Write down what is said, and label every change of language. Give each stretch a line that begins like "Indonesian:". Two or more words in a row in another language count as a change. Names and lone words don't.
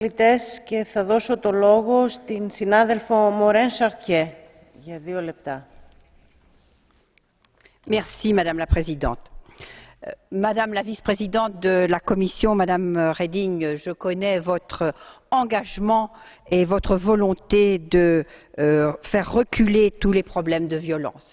Greek: Και θα δώσω το λόγο στην συνάδελφο Μορέν Σαρτιέ για 2 λεπτά.
French: Merci, Madame la Présidente. Madame la Vice-présidente de la Commission, Madame Reding, je connais votre engagement et votre volonté de faire reculer tous les problèmes de violence.